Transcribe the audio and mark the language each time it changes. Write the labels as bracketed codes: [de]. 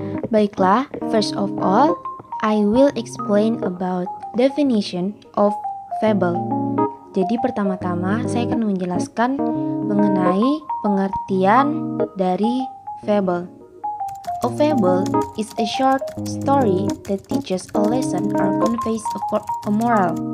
[en] Baiklah, first of all, I will explain about definition of fable. [id] Jadi pertama-tama saya akan menjelaskan mengenai pengertian dari fable. [en] A fable is a short story that teaches a lesson or conveys a moral.